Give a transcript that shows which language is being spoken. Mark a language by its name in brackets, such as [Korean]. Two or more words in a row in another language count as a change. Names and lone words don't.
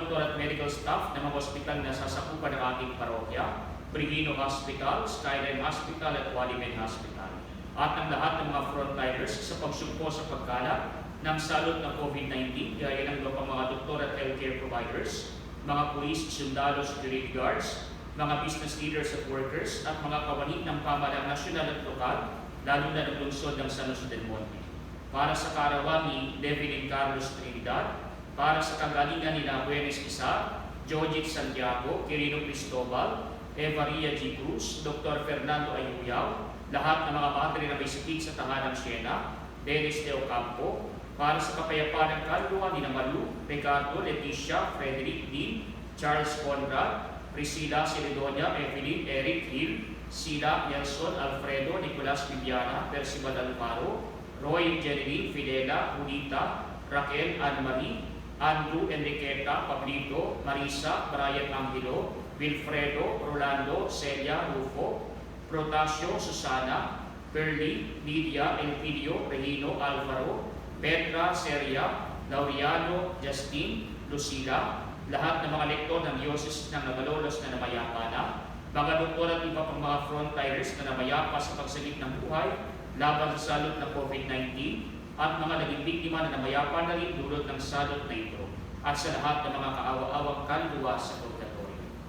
[Filipino] doktor at [English] medical staff [Filipino] ng mga hospital na sasakupan ng ating parokya, Brigino Hospital, Skyline Hospital at Walimen Hospital, at ang lahat ng mga frontliners sa pagsugpo sa pagkalat ng salot ng COVID-19, gaya ng iba pang mga doktor at [English] healthcare providers, [Filipino] mga pulis, sundalo, [English] security guards, [Filipino] mga [English] business leaders [Filipino] at workers, at mga kawani ng pamahalang nasyonal at lokal, lalo na ng lungsod ng San Jose del Monte. Para sa karawan ni Devin Carlos Trinidad, para sa kagalingan ni Buenes Isa, Jojit Santiago, Quirino Cristobal, Evaria G. Cruz, Dr. Fernando Ayuyao, lahat ng mga madre na may sakit sa tahanang Siena, Dennis De Ocampo, para sa kapayapaan ng kaluluwa ni Malu, Ricardo, Leticia, Frederick Dean, Charles Conrad, Priscilla Celedonia, Evelyn, Eric Hill, Sila, Nelson, Alfredo, Nicolas Viviana, Percival Alvaro, Roy, Jenny, Fidela, Julita, Raquel, Anne-Marie, Andrew, Enriqueta, Pablito, Marisa, Brian Angelo, Wilfredo, Rolando, Celia, Rufo, Protasio, Susana, Perly, Lydia, Elpidio, Regino, Alvaro, Petra, Seria, Laureano, Justin, Lucila, lahat ng mga lektor ng Diocese ng Navalolos na namayapa na, mga doktor at iba pang mga frontliners na namayapa sa pagsagip ng buhay laban sa salot ng COVID-19, at mga naging biktima na namayapa na rin dulot ng salot na ito, at sa lahat ng mga kaawa-awang kaluluwa sa purgatorio.